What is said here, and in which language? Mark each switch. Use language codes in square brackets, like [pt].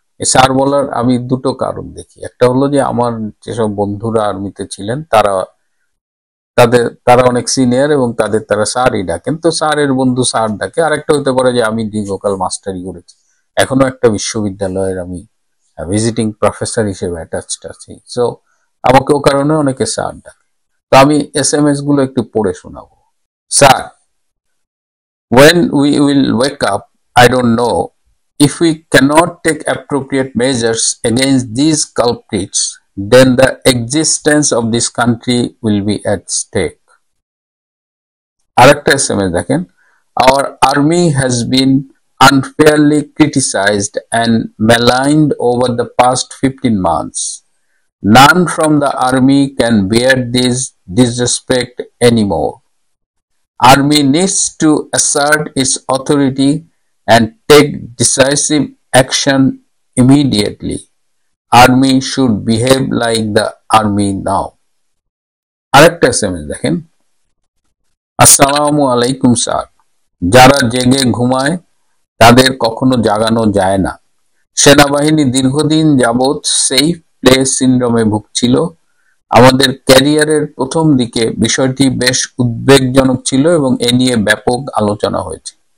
[bn] এই স্যার বলার আমি দুটো কারণ দেখি। একটা হলো যে আমার যেসব বন্ধুরা আর্মিতে ছিলেন তারা অনেক সিনিয়র এবং তারা স্যারই ডাকেন, তো স্যারের বন্ধু স্যার ডাকে। আরেকটা হতে পারে যে আমি দীর্ঘকাল মাস্টারি করেছি, এখনো একটা বিশ্ববিদ্যালয়ের আমি ভিজিটিং প্রফেসর হিসেবে অ্যাটাচড আছি, সো আমাকে ও কারণে অনেকে স্যার ডাকে। তো আমি SMS গুলো একটু পড়ে শোনাবো। [en] Sir, when we will wake up, I don't know. If we cannot take appropriate measures against these culprits, then the existence of this country will be at stake. [bn] আরেকটা SMS দেখেন, [en] our army has been unfairly criticized and maligned over the past 15 months. None from the army can bear this disrespect anymore. Army needs to assert its authority and take decisive action immediately. Army should behave like the army now. [bn] আরেকটা SMS দেখেন, আসসালামু আলাইকুম sir. যারা জেগে ঘুমায় তাদের কখনো জাগানো যায় না। সেনাবাহিনী দীর্ঘদিন যাবৎ সেফ প্লেস সিনড্রোমে ভুগছিল। আমাদের ক্যারিয়ারের প্রথম দিকে বিষয়টি বেশ উদ্বেগজনক ছিল এবং এ নিয়ে ব্যাপক আলোচনা হয়েছে।